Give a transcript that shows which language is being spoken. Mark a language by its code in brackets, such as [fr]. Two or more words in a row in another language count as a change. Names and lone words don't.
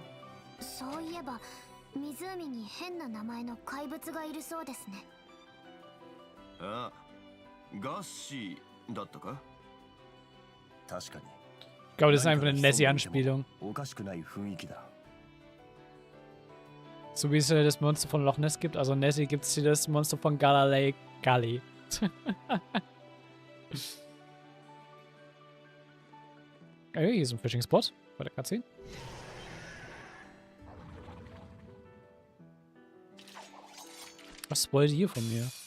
[ja] そういえば湖に変な名前の怪物がいるそうですね。ああ、ガッシーだったか？確かに。 [de] Ich glaube, das ist einfach eine Nessie-Anspielung. [ja] おかしくない雰囲気だ。 [de] So wie es das Monster von Loch Ness gibt, also Nessie gibt es hier das Monster von Gala Lake Gully. Okay, hier ist ein [en] Fishing Spot [de] bei der Cutscene. Was wollt ihr von mir?